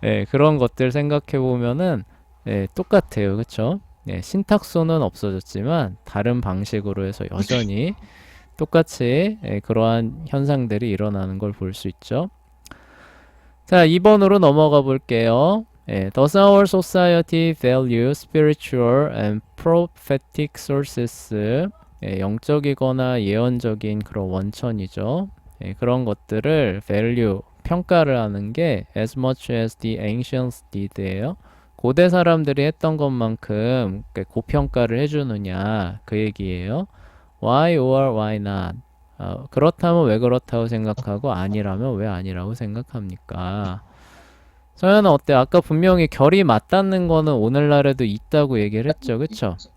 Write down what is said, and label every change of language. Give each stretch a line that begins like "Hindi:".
Korean: 그런 것들 생각해 보면은 똑같아요. 그쵸? 신탁소는 없어졌지만 다른 방식으로 해서 여전히 똑같이 그러한 현상들이 일어나는 걸 볼 수 있죠. 자, 2번으로 넘어가 볼게요.
English: Does our society value spiritual and prophetic sources
Korean: 영적이거나 예언적인 그런 원천이죠. 그런 것들을
English: value,
Korean: 평가를 하는 게
English: as much as the ancients did예요.
Korean: 고대 사람들이 했던 것만큼 고평가를 해주느냐 그 얘기예요.
English: Why or why not?
Korean: 그렇다면 왜 그렇다고 생각하고 아니라면 왜 아니라고 생각합니까? 서연아 어때? 아까 분명히 결이 맞닿는 거는 오늘날에도 있다고 얘기를 했죠. 그쵸?